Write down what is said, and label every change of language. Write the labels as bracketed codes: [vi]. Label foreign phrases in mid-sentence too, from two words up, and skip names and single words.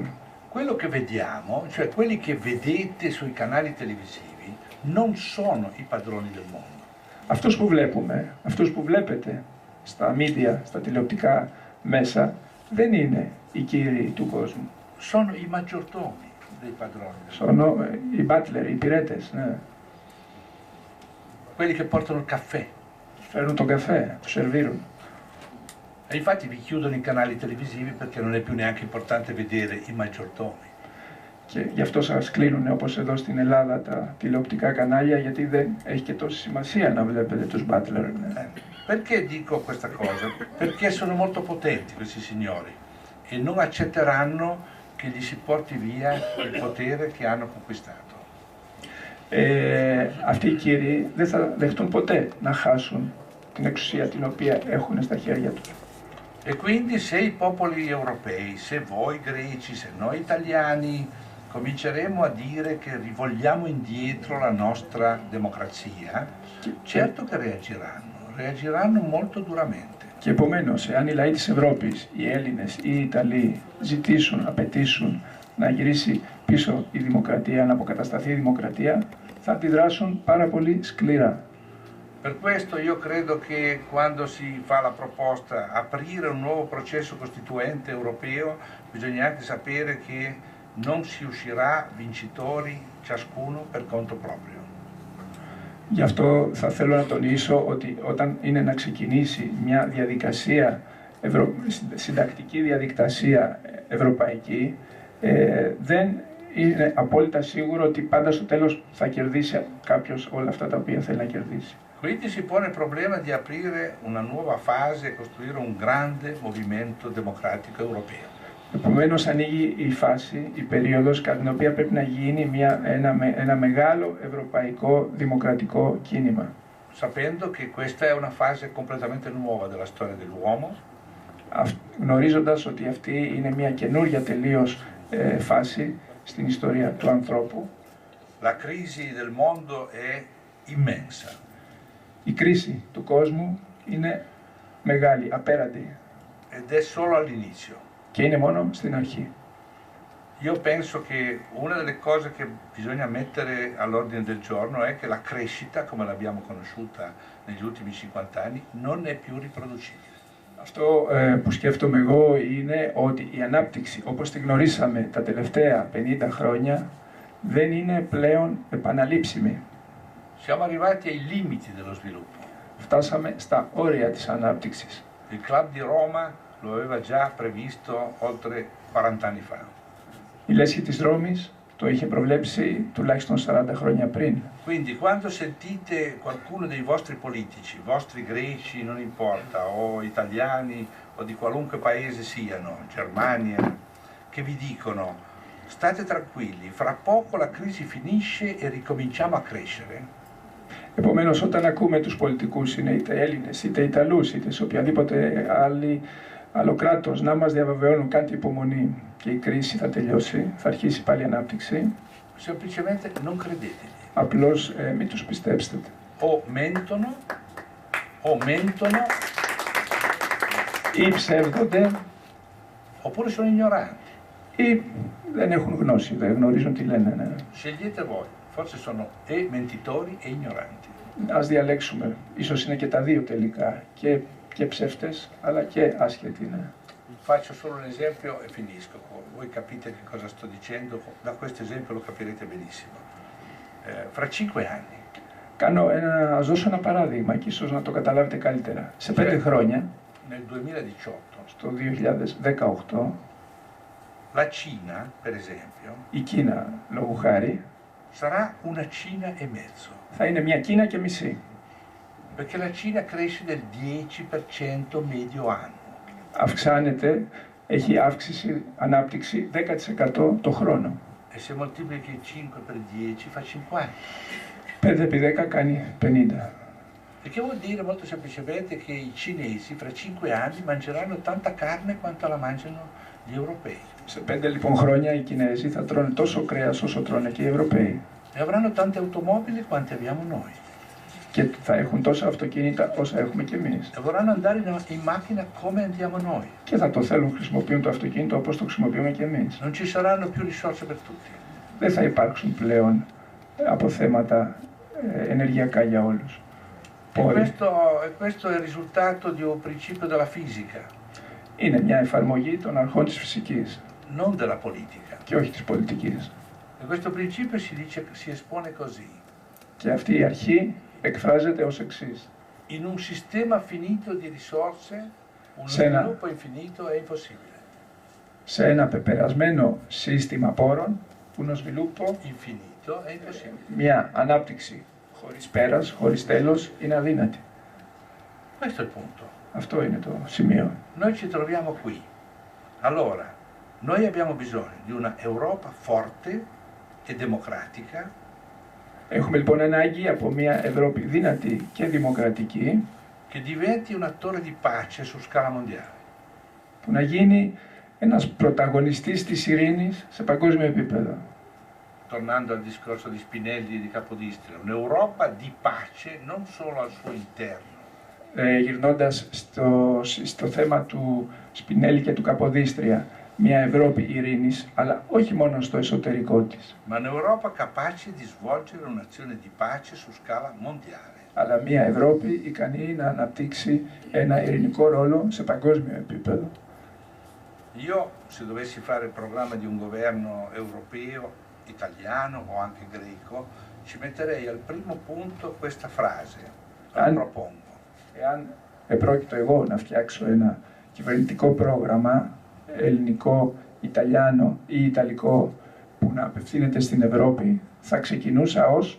[it] Quello che vediamo, cioè quelli che vedete sui canali televisivi, non sono i padroni del mondo. [el] Αυτούς που βλέπουμε, αυτούς που βλέπετε στα media, στα τηλεοπτικά μέσα, δεν είναι οι κύριοι του κόσμου. [it] Sono i maggiordomi dei padroni. [el] Sono οι butler, οι υπηρέτες, ναι. [it] Quelli che portano il caffè. [el] Φέρνουν τον καφέ, τους σερβίρουν. [it] E infatti vi chiudono i canali televisivi perché non è più neanche importante vedere i maggiordomi. [el] Και γι' αυτό σας κλείνουν όπως εδώ στην Ελλάδα τα τηλεοπτικά κανάλια, γιατί δεν έχει και τόση σημασία να βλέπετε τους butler. Ναι. [it] Perché dico questa cosa? Perché sono molto potenti questi signori e non accetteranno che gli si porti via il potere che hanno conquistato. [el] Αυτοί οι κύριοι δεν θα δεχτούν ποτέ να χάσουν την εξουσία την οποία έχουν στα χέρια τους. [it] E quindi se i popoli europei, se voi greci, se noi italiani cominceremo a dire che rivogliamo indietro la nostra democrazia, certo che reagiranno molto duramente. [el] Και επομένως, εάν οι λαοί της Ευρώπης, οι Έλληνες ή οι Ιταλοί ζητήσουν, απαιτήσουν να γυρίσει πίσω η δημοκρατία, να αποκατασταθεί η δημοκρατία, θα αντιδράσουν πάρα πολύ σκληρά. [it] Per questo io credo che quando si fa la proposta aprire un nuovo processo costituente europeo, bisogna anche sapere che non si uscirà vincitori ciascuno per conto proprio. [el] Γι' αυτό θα θέλω να τονίσω ότι όταν είναι να ξεκινήσει μια διαδικασία, συντακτική διαδικασία ευρωπαϊκή, δεν είναι απόλυτα σίγουρο ότι πάντα στο τέλος θα κερδίσει κάποιος όλα αυτά τα οποία θέλει να κερδίσει. [it] Quindi si pone il problema di aprire una nuova fase e costruire un grande movimento democratico europeo. [el] Επομένως ανοίγει η φάση, η περίοδος κατά την οποία πρέπει να γίνει ένα μεγάλο ευρωπαϊκό δημοκρατικό κίνημα. [it] Sapendo che questa è una fase completamente nuova della storia dell'uomo. [el] Γνωρίζοντας ότι αυτή είναι μια καινούργια τελείως φάση στην ιστορία του ανθρώπου. [it] La crisi del mondo è immensa. [el] Η κρίση του κόσμου είναι μεγάλη, απέραντη. [it] Ed è solo all'inizio. [el] Και είναι μόνο στην αρχή. [it] Io penso che una delle cose che bisogna mettere all'ordine del giorno è che la crescita, come l'abbiamo conosciuta negli ultimi 50 anni, non è più riproducibile. [el] Αυτό που σκέφτομαι εγώ είναι ότι η ανάπτυξη, όπως τη γνωρίσαμε τα τελευταία 50 χρόνια, δεν είναι πλέον επαναλήψιμη. [it] Siamo arrivati ai limiti dello sviluppo. [el] Φτάσαμε στα όρια της ανάπτυξης. [it] Il Club di Roma lo aveva già previsto oltre 40 anni fa. [el] Η Λέσχη της Ρώμης το είχε προβλέψει τουλάχιστον 40 χρόνια πριν. [it] Quindi quando sentite qualcuno dei vostri politici, vostri greci non importa, o italiani o di qualunque paese siano, Germania, che vi dicono state tranquilli, fra poco la crisi finisce e ricominciamo a crescere. [el] Επομένως, όταν ακούμε τους πολιτικούς, είναι είτε Έλληνες, είτε Ιταλούς, είτε σε οποιαδήποτε άλλο κράτος, να μας διαβεβαιώνουν κάντε υπομονή και η κρίση θα τελειώσει, θα αρχίσει πάλι η ανάπτυξη, [it] Semplicemente non credeteli. [el] απλώς μην τους πιστέψετε. [it] O mentono, [el] Ή ψεύδονται, [it] oppure sono ignoranti. [el] ή δεν έχουν γνώση, δεν γνωρίζουν τι λένε. Ναι. [it] Scegliete voi, forse sono e mentitori e ignoranti. [el] Ας διαλέξουμε, ίσως είναι και τα δύο τελικά, και ψεύτες, αλλά και άσχετοι. Ναι. [it] Faccio solo un esempio e finisco. Voi capite che cosa sto dicendo, da questo esempio lo capirete benissimo. Fra 5 anni. [el] Ας δώσω ένα παράδειγμα και ίσως να το καταλάβετε καλύτερα. Σε 5 χρόνια, [it] Nel 2018, [el] στο 2018, [it] la Cina, per esempio, [el] η Κίνα, λόγου χάρη, [it] sarà una Cina e mezzo. [el] θα είναι μια Κίνα και μισή. [it] Perché la Cina cresce del 10% medio anno. [el] Αυξάνεται, έχει αύξηση, ανάπτυξη 10% το χρόνο. [it] E se moltiplichi 5 per 10 fa 50. [el] 5 επί 10 κάνει 50. [it] E che vuol dire molto semplicemente che i cinesi fra 5 anni mangeranno tanta carne quanto la mangiano gli europei. [el] Σε 5 λοιπόν χρόνια οι Κινέζοι θα τρώνε τόσο κρέας όσο τρώνε και οι Ευρωπαίοι. [it] E avranno tante automobili quante abbiamo noi. [el] Και θα έχουν τόσα αυτοκίνητα όσα έχουμε κι εμείς. [it] E vorranno andare in macchina come andiamo noi. [el] Και θα το θέλουν, χρησιμοποιούν το αυτοκίνητο όπως το χρησιμοποιούμε κι εμείς. [it] Non ci saranno più risorse per tutti. [el] Δεν θα υπάρξουν πλέον αποθέματα ενεργειακά για όλους. [it] E questo è il risultato di un principio della fisica, [el] Είναι μια εφαρμογή των αρχών της φυσικής [it] non della politica. [el] και όχι της πολιτικής. [it] E questo principio si espone così. [el] Και αυτή η αρχή εκφράζεται ως εξής. [it] In un sistema finito di risorse, uno [el] Sena. [it] sviluppo infinito è impossibile. [el] Σε ένα πεπερασμένο σύστημα πόρων, [it] uno sviluppo, Infinito è impossibile. [el] μια ανάπτυξη χωρίς πέρας, χωρίς τέλος, είναι αδύνατη. [it] Questo è il punto. [el] Αυτό είναι το σημείο. [it] Noi ci troviamo qui. Allora, noi abbiamo bisogno di una Europa forte e democratica. [el] Έχουμε λοιπόν ανάγκη από μια Ευρώπη δυνατή και δημοκρατική, [it] che diventi un attore di pace su scala mondiale. [el] που να γίνει ένας πρωταγωνιστής της ειρήνης σε παγκόσμιο επίπεδο. [it] tornando al discorso di Spinelli e di Capodistria, un'Europa di pace non solo al suo interno. [el] Γυρνώντας στο θέμα του Σπινέλη και του Καποδίστρια, μια Ευρώπη ειρήνης, αλλά όχι μόνο στο εσωτερικό της. [it] Ma un'Europa capace di svolgere un'azione di pace su scala mondiale. [el] Αλλά μια Ευρώπη ικανή να αναπτύξει ένα ειρηνικό ρόλο σε παγκόσμιο επίπεδο. [it] Io, se dovessi fare il programma di un governo europeo, italiano o anche greco, ci metterei al primo punto questa frase, la propongo. [el] Εάν επρόκειτο εγώ να φτιάξω ένα κυβερνητικό πρόγραμμα, ελληνικό, Ιταλιάνο ή Ιταλικό, που να απευθύνεται στην Ευρώπη, θα ξεκινούσα ως